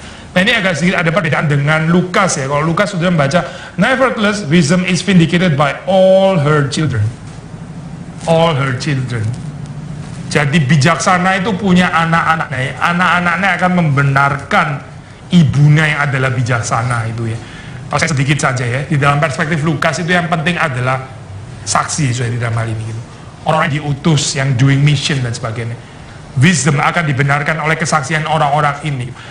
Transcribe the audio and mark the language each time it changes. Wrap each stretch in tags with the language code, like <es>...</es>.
<id>Nah ini agak sedikit ada perbedaan dengan Lukas ya. Kalau Lukas sudah membaca</id> <en>nevertheless wisdom is vindicated by all her children. All her children.</en> <id>Jadi bijaksana itu punya anak-anaknya ya. Anak-anaknya akan membenarkan ibunya yang adalah bijaksana itu ya. Kalau saya sedikit saja ya, di dalam perspektif Lukas itu yang penting adalah saksi di dalam hal ini gitu. Orang yang diutus, yang</id> <en>doing mission</en> <id>dan sebagainya. Wisdom akan dibenarkan oleh kesaksian orang-orang ini.</id>